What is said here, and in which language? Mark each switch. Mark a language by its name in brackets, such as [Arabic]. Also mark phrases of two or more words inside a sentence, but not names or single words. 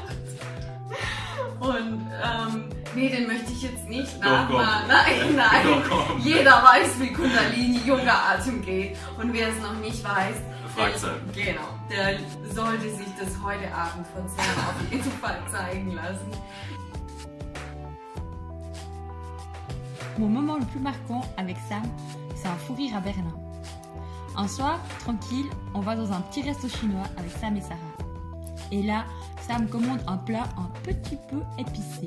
[German] Und nee, den möchte ich jetzt nicht nachmachen. Nein. Jeder weiß, wie Kundalini Yoga-Atem geht. Und wer es noch nicht weiß, der sollte sich das heute Abend von Sam auf jeden Fall zeigen lassen. [French] Mon moment le plus marquant avec Sam, c'est un fou rire à Berlin. Un soir, tranquille, on va dans un petit resto chinois avec Sam et Sarah. Et là, Sam commande un plat un petit peu épicé.